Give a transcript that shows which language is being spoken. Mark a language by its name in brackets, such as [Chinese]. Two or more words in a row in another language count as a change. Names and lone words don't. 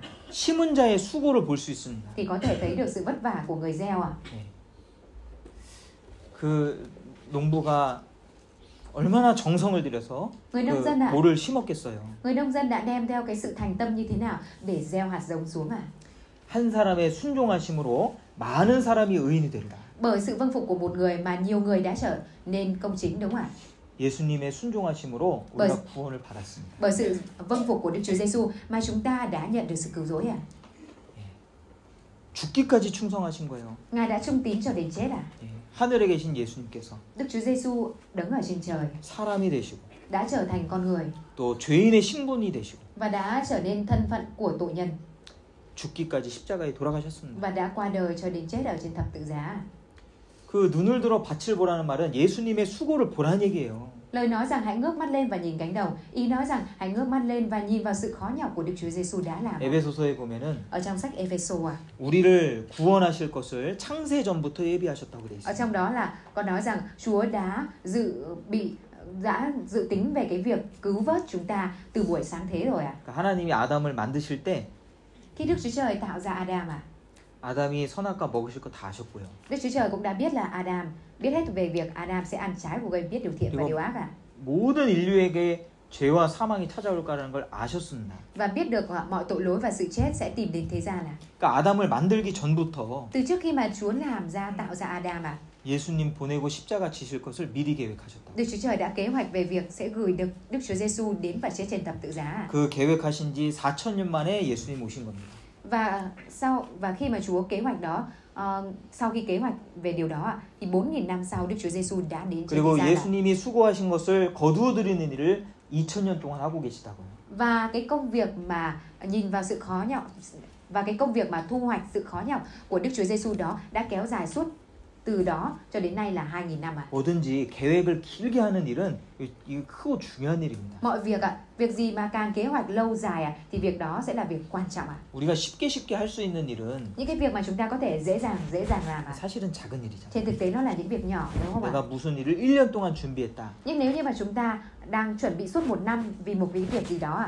[Korean] 심은 자의 수고를 볼 수 있습니다. [Vietnamese] thì có thể thấy được sự vất vả của người gieo ạ. [Korean] 그 농부가 얼마나 정성을 들여서 [Vietnamese] Người [Korean] 그 [Vietnamese] nông dân ạ, [Korean] 모를 심었겠어요. [Vietnamese] người nông dân đã đem theo cái sự thành tâm như thế nào để gieo hạt giống xuống ạ. [Korean] 한 사람의 순종하심으로 많은 사람이 의인이 된다. [Vietnamese] Bởi sự vâng phục của một người mà nhiều người đã trở nên công chính đúng không ạ? [Korean] 예수님의 순종하심으로 우리가 구원을 받았습니다. [Vietnamese] Bởi sự vâng phục của Đức Chúa Giêsu mà chúng ta đã nhận được sự cứu rỗi ạ. [Korean] 죽기까지 충성하신 거예요. [Vietnamese] Ngài đã trung tín cho đến chết ạ. [Korean] 하늘에 계신 예수님께서 [Vietnamese] Đức Chúa Giêsu đứng ở trên trời, [Korean] 사람이 되시고 [Vietnamese] đã trở thành con người [Korean] 또 죄인의 신분이 되시고 [Vietnamese] và đã trở nên thân phận của tội nhân [Korean] 죽기까지 십자가에 돌아가셨습니다. [Vietnamese] và đã qua đời cho đến chết ở trên thập tự giá. [Korean] 그 눈을 들어 밭을 보라는 말은 예수님의 수고를 보라는 얘기예요. [Vietnamese] Lời nói rằng hãy ngước mắt lên và nhìn cánh đồng. Ý nói rằng hãy ngước mắt lên và nhìn vào sự khó nhọc của Đức Chúa Giêsu đã làm. [Korean] 에베소서에 보면은 [Vietnamese] Ở trong sách Ephesos [Korean] 우리를 구원하실 것을 창세 전부터 예비하셨다고 돼 [Vietnamese] ở [Korean] 있어요. [Vietnamese] trong đó là có nói rằng Chúa đã dự tính về cái việc cứu vớt chúng ta từ buổi sáng thế rồi ạ. [Korean] 그러니까 하나님이 아담을 만드실 때 [Vietnamese] Khi Đức Chúa Trời tạo ra Adam [Korean] 아담이 선악과 먹으실 거 다 아셨고요. [Vietnamese] Đức Chúa Trời cũng đã biết là Adam biết hết về việc Adam sẽ ăn trái của cây biết điều thiện và điều ác [Korean] 모든 인류에게 죄와 사망이 찾아올 거라는 걸 아셨습니다. [Vietnamese] và biết được mọi tội lỗi và sự chết sẽ tìm đến thế gian [Korean] 그러니까 아담을 만들기 전부터 [Vietnamese] Từ trước khi mà Chúa tạo ra Adam [Korean] 예수님 보내고 십자가 지실 것을 미리 계획하셨다. [Vietnamese] Đức Chúa Trời đã kế hoạch về việc sẽ gửi được Đức Chúa Giêsu đến và chết trên thập tự giá. [Korean] 그 계획하신 지 4,000년 만에 예수님 오신 겁니다. [Vietnamese] Và khi mà Chúa kế hoạch đó, sau khi kế hoạch về điều đó thì 4.000 năm sau Đức Chúa Giêsu đã đến trên [Korean] 그리고 [Vietnamese] thế gian. [Korean] 예수님이 수고하신 것을 거두어 드리는 일을 2,000년 동안 하고 계시다고요. [Vietnamese] Và cái công việc mà nhìn vào sự khó nhọc và cái công việc mà thu hoạch sự khó nhọc của Đức Chúa Giêsu đó đã kéo dài suốt từ đó cho đến nay là 2.000 năm [Korean] 뭐든지 계획을 길게 하는 일은 이거 크고 중요한 일입니다. [Vietnamese] Mọi việc việc gì mà càng kế hoạch lâu dài thì việc đó sẽ là việc quan trọng [Korean] 우리가 쉽게 할 수 있는 일은 [Vietnamese] Những cái việc mà chúng ta có thể dễ dàng làm [Korean] 사실은 작은 일이잖아요. [Vietnamese] trên thực tế nó là những việc nhỏ đúng không ạ? [Korean] 내가 무슨 일을 1년 동안 준비했다. [Vietnamese] Nhưng nếu như mà chúng ta đang chuẩn bị suốt 1 năm vì một cái việc gì đó